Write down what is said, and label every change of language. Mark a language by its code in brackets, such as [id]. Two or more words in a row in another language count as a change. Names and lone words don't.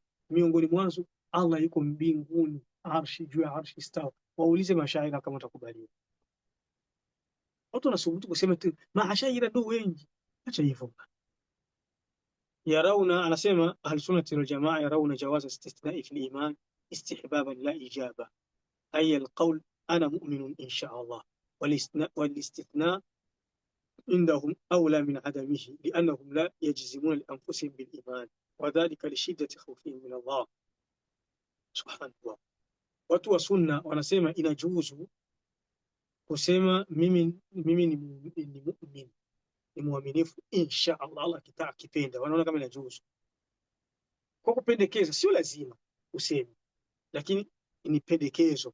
[sw] Miongoni mwanzo Allah yuko mbinguni, arshi, juu ya arshi istawa. Waulize mashaira kama utakubaliwa. Watu wanasubutu kusema tu maashaira ndio wengi. Acha hivyo. [ar] Yarauna, anasema أهل السنة والجماعة يرون جواز الاستثناء في الإيمان استحبابا لا إيجابا، أي القول أنا مؤمن إن شاء الله, والاستثناء عندهم أولى من عدمه لأنهم لا يجزمون لأنفسهم بالإيمان وذلك لشدة خوفهم من الله. سبحان الله. [sw] watu wa sunna wanasema inajuzu kusema mimi ni mu'min, ni muaminifu [ar] إن شاء الله, [sw] Allah akipenda. Wanaona kama inajuzu kwa kupendekeza, sio lazima useme, lakini ni pendekezo.